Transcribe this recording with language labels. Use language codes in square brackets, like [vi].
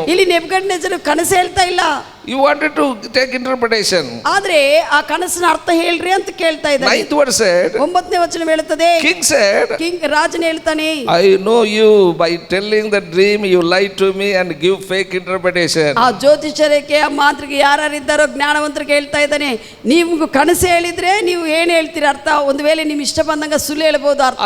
[kn] ಇಲ್ಲಿ ನೆಬೂಕದ್ನೆಚ್ಚರ ಕನಸು ಹೇಳ್ತಾ ಇಲ್ಲ. [en] You wanted to take interpretation. [kn] ಆದ್ರೆ ಆ ಕನಸಿನ ಅರ್ಥ ಹೇಳ್ರಿ ಅಂತ ಕೇಳ್ತಾ ಇದ್ದಾನೆ. [en] 9th verse said, [kn] 9ನೇ ವಚನ ಹೇಳುತ್ತದೆ, [en] King said, [kn] ರಾಜನ ಹೇಳ್ತಾನೆ, [en] I know you by telling the dream you lied to me and give fake interpretation. [kn] ಆ ಜ್ಯೋತಿಷ್ಯರಿಗೆ, ಆ ಮಾಂತ್ರಿಗೆ ಯಾರಿದ್ದಾರೋ ಜ್ಞಾನವಂತರಿಗೆ ಹೇಳ್ತಾ ಇದ್ದಾನೆ, ನೀವು ಕನಸು ಹೇಳಿದ್ರೆ ನೀವು ಏನ್ ಹೇಳ್ತೀರಿ ಅರ್ಥ, ಒಂದು ವೇಳೆ ನಿಮ್ ಇಷ್ಟ ಬಂದಂಗ ಸುಳ್ಳು ಹೇಳ್ಬೋದು ಅರ್ಥ.